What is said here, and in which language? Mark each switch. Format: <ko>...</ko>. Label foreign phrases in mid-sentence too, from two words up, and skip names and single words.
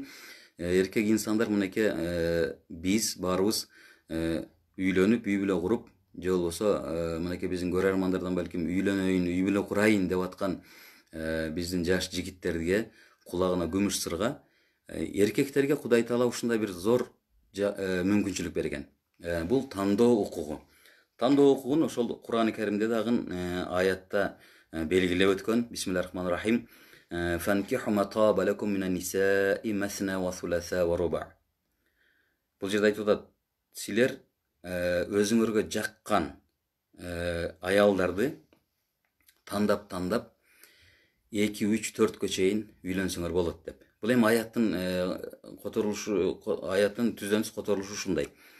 <ky>Эркек инсандар мынакей биз баарыбыз үйлөнүп, үй бүлө куруп, же болбосо мынакей биздин көрөрмандардан балким үйлөнөйүн, үй бүлө курайын деп аткан биздин жаш жигиттерге кулагына күмүш сырга, эркектерге Кудай Таала ушундай бир зор мүмкүнчүлүк берген. Бул тандоо укугу. Тандоо укугун ошол Кур'ан-ы Каримде дагы аятта белгилеп өткөн.</ky> <ar>بسم الله الرحمن الرحيم. فانكحوا ما طاب لكم من النساء مثنى وثلاث ورباع.</ar> <ky>Бул жерде айтып атат, силер өзүңөргө жаккан аялдарды тандап 2, 3, 4кө чейин үйлөнсөңөр болот деп. Бул эми аяттын түздөнүсү которулушу ушундай.</ky>